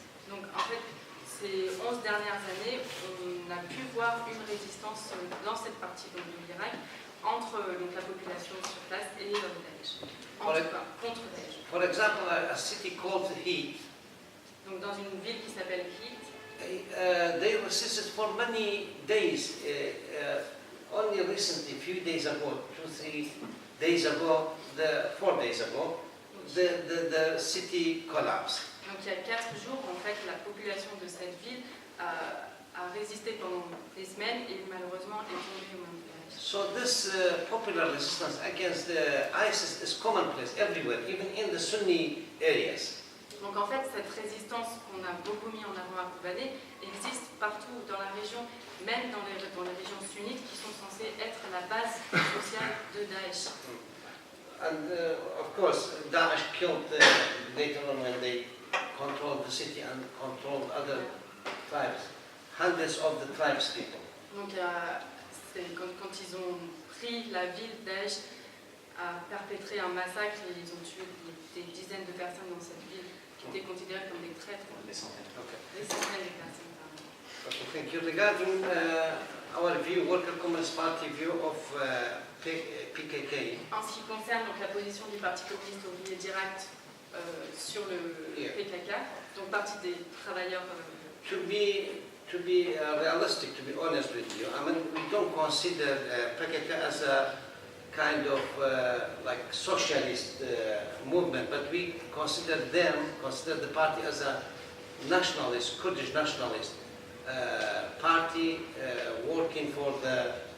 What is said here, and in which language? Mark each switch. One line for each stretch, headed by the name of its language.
French: Donc en fait, ces 11 dernières années, on a pu voir une résistance dans cette partie donc, de l'Irak entre donc, la population sur place et Daesh. En tout cas, contre Daesh.
English: For example, a city called Heat,
French: Donc dans une ville qui s'appelle Heat,
English: they resisted for many days. Only recently, few days ago, 2-3 days ago, 4 days ago, the city collapsed.
French: donc il y a 4 jours, en fait, la population de cette ville a résisté pendant des semaines et malheureusement est tombée au même Daesh.
English: So this popular resistance against ISIS is commonplace everywhere, even in the Sunni areas.
French: Donc en fait, cette résistance qu'on a beaucoup mis en avant à Kobané existe partout dans la région, même dans les régions sunnites qui sont censées être la base sociale de Daesh.
English: And of course, Daesh killed later on when they controlled the city and controlled other tribes, hundreds of the tribes people.
French: Donc c'est quand ils ont pris la ville, Daesh a perpétré un massacre et ils ont tué des dizaines de personnes dans cette ville qui étaient considérées comme des traîtres. Des centaines.
English: Okay.
French: Des centaines de personnes, pardon.
English: Okay, thank you. Regarding our view, Worker Communist Party view of PKK,
French: En ce qui concerne donc, la position du Parti communiste ouvrier d'Irak sur le PKK, donc parti des travailleurs.
English: to be realistic, to be honest with you, I mean, we don't consider PKK as a kind of like socialist movement, but we consider the party as a nationalist, Kurdish nationalist party working for the,